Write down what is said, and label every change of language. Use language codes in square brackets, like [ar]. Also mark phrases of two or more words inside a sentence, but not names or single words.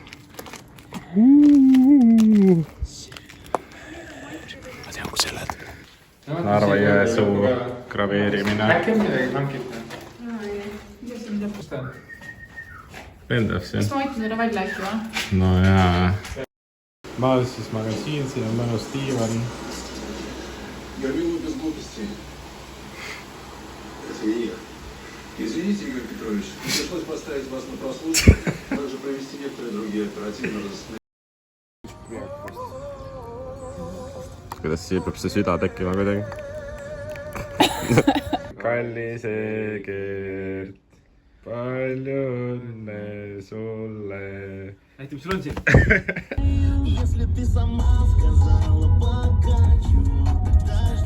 [et] Ma tean, kus sa oled. Narva Jõesuu graveerimine. Äkki on midagi hankita? Lendav siin. Kas ma aitan teile välja äkki või? No jaa. Maal siis magasiin, siin on mõnus diivan. [ru] Извините, Игорь Петрович, пришлось поставить вас на прослушку, также провести некоторые другие оперативные разыскные. [et] Kuidas siia peab see süda tekkima kuidagi? Kallis Egert, palju õnne sulle. Näitab, sul on siin. [ru] Если ты сама сказала, покачу, тогда